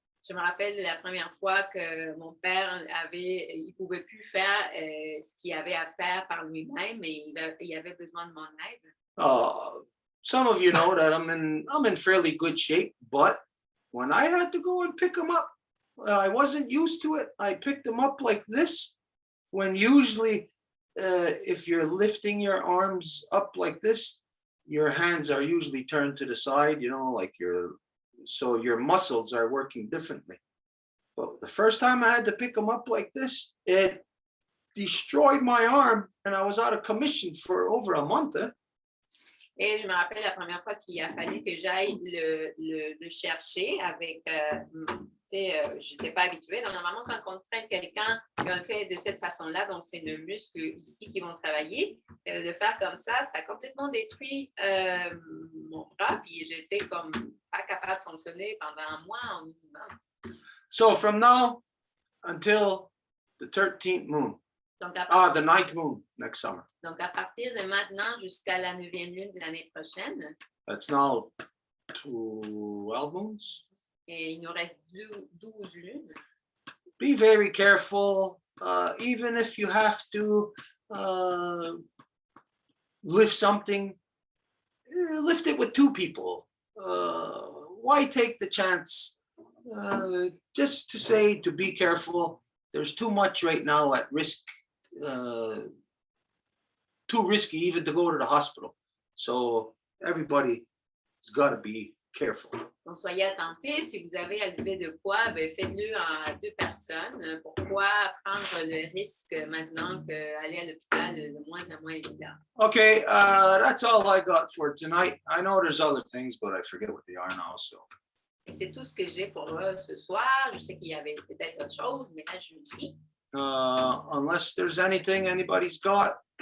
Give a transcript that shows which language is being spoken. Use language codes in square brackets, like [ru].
[fr] Je me rappelle la première fois que mon père il pouvait plus faire ce qu'il avait à faire par lui-même et il avait besoin de mon aide. [en] Some of you know that I'm in fairly good shape, but when I had to go and pick them up, I wasn't used to it. I picked them up like this, when usually if you're lifting your arms up like this, your hands are usually turned to the side, like so your muscles are working differently. But the first time I had to pick them up like this, it destroyed my arm and I was out of commission for over a month. [fr] Et je me rappelle la première fois qu'il a fallu que j'aille le chercher avec, je n'étais pas habituée. Donc, normalement, quand on traîne quelqu'un et on le fait de cette façon-là, donc c'est le muscle ici qui vont travailler, et de le faire comme ça a complètement détruit mon bras. Puis j'étais comme pas capable de fonctionner pendant un mois au minimum. [en] So from now until the 13th moon, [fr] Donc, [en] the 9th moon next summer. [fr] Donc, à partir de maintenant jusqu'à la 9e lune de l'année prochaine, [en] That's now 12 moons. [fr] et il nous reste 12 lunes. [en] Be very careful, even if you have to lift something, lift it with 2 people. Why take the chance? Just to say to be careful. There's too much right now at risk. Too risky even to go to the hospital. So everybody's got to be careful. [fr] Donc, soyez attentifs. Si vous avez à lever de quoi, ben, faites-le à 2 personnes. Pourquoi prendre le risque maintenant qu'aller à l'hôpital est de moins en moins évident? [en] Okay, that's all I got for tonight. I know there's other things, but I forget what they are now. So. [fr] Et c'est tout ce que j'ai pour ce soir. Je sais qu'il y avait peut-être autre chose, mais là, je lis. [en] Unless there's anything anybody's got.